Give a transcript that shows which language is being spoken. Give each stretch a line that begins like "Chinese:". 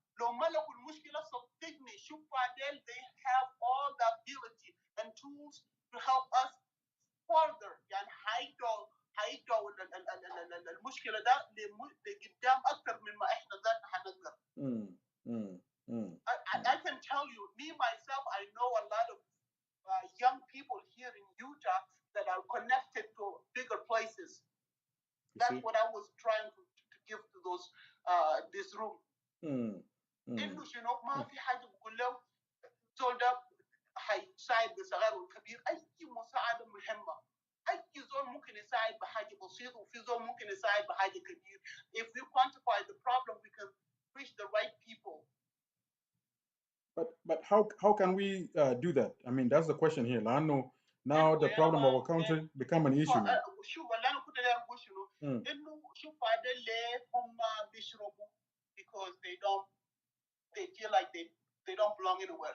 Arabic: لو ملكوا المشكلة صدقني شوف بعدين
English: they have all the ability and tools to help us further.
Arabic: يعني هيدوا المشكلة ده لقدام أكثر من ما إحنا ذاتنا هنقدر.
English: I can tell you, me myself, I know a lot of young people here in Utah that are connected to bigger places. That's what I was trying to give to those this room.
Arabic: إنه شنو ما في حاجة بقول له زول ده هيساعد الصغير والكبير. أي مساعدة مهمة. أي زول ممكن يساعد بحاجة بسيطة وفي زول ممكن يساعد بحاجة كبير.
English: If we quantify the problem, we can reach the right people. But how can we do that? I mean, that's the question here. Now the problem of our country become an issue now.
Arabic: شوف اللي انا كنت داير اقول شنو انه شوف هذا ليه هم بيشربوا
English: because they feel like they don't belong anywhere.